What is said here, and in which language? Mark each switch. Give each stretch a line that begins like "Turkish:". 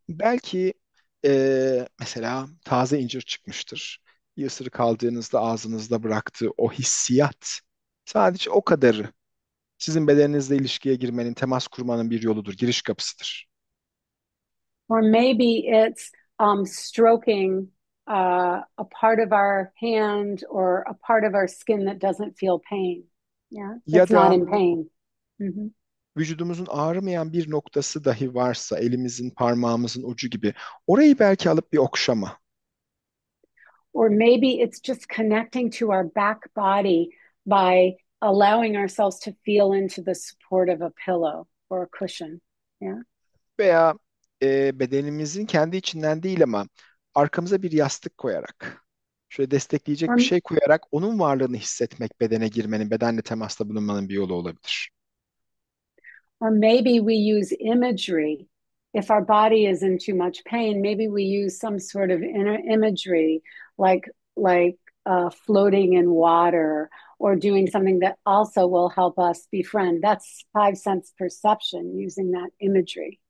Turkish: Belki mesela taze incir çıkmıştır. Bir ısırık aldığınızda ağzınızda bıraktığı o hissiyat sadece o kadarı sizin bedeninizle ilişkiye girmenin, temas kurmanın bir yoludur, giriş kapısıdır.
English: Or maybe it's stroking a part of our hand or a part of our skin that doesn't feel pain. Yeah,
Turkish: Ya
English: that's not
Turkish: da
English: in pain. Mhm.
Turkish: vücudumuzun ağrımayan bir noktası dahi varsa, elimizin, parmağımızın ucu gibi, orayı belki alıp bir okşama.
English: Or maybe it's just connecting to our back body by allowing ourselves to feel into the support of a pillow or a cushion. Yeah.
Turkish: Veya bedenimizin kendi içinden değil ama arkamıza bir yastık koyarak, şöyle destekleyecek
English: Or
Turkish: bir şey koyarak onun varlığını hissetmek, bedene girmenin, bedenle temasta bulunmanın bir yolu olabilir.
English: Or maybe we use imagery. If our body is in too much pain, maybe we use some sort of inner imagery, like floating in water, or doing something that also will help us befriend. That's five sense perception using that imagery.